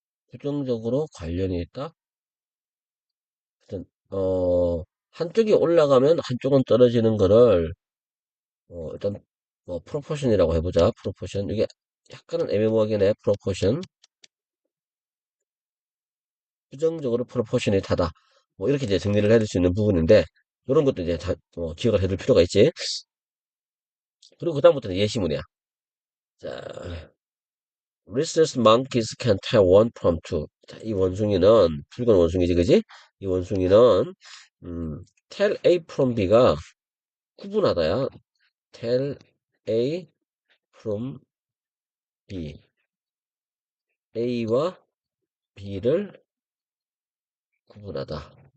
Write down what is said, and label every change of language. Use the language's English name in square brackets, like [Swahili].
[Korean] 부정적으로 관련이 있다. 하여튼, 한쪽이 올라가면 한쪽은 떨어지는 거를, 일단, 프로포션이라고 해보자. 프로포션. 이게 약간은 애매모호하긴 해. 프로포션. 부정적으로 프로포셔널하다. 뭐 이렇게 이제 정리를 해줄 수 있는 부분인데 이런 것도 이제 기억을 해둘 필요가 있지. 그리고 그다음부터는 예시문이야. [English] 자, rhesus monkeys can tell one from two. [Korean] 자, 이 원숭이는 붉은 원숭이지, 그지? 이 원숭이는 tell A from B가 구분하다야. [English] tell A from B. [Korean] A와 B를 구분하다.